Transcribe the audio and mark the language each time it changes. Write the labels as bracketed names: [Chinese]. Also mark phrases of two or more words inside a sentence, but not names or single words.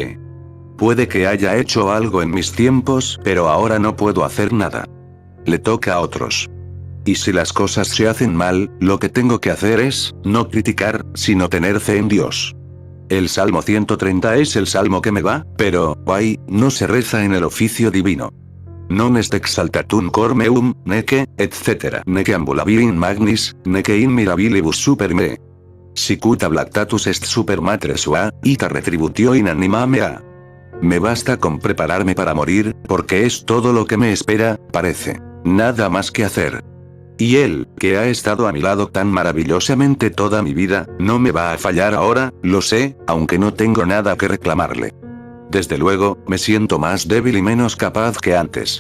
[Spanish] Puede que haya hecho algo en mis tiempos, pero ahora no puedo hacer nada. le toca a otros. Y si las cosas se hacen mal, lo que tengo que hacer es, no criticar, sino tener fe en Dios. El Salmo 130 es el salmo que me va, pero, ay, no se reza en el oficio divino. [Latin] Non est exaltatum cor meum, neque, etc. Neque ambulabili in magnis, neque in mirabilibus super me. Sicut ablactatus est super matre sua, ita retributio in anima mea. [Spanish] Me basta con prepararme para morir, porque es todo lo que me espera, parece. Nada más que hacer. Y él, que ha estado a mi lado tan maravillosamente toda mi vida, no me va a fallar ahora, lo sé, aunque no tengo nada que reclamarle. Desde luego, me siento más débil y menos capaz que antes.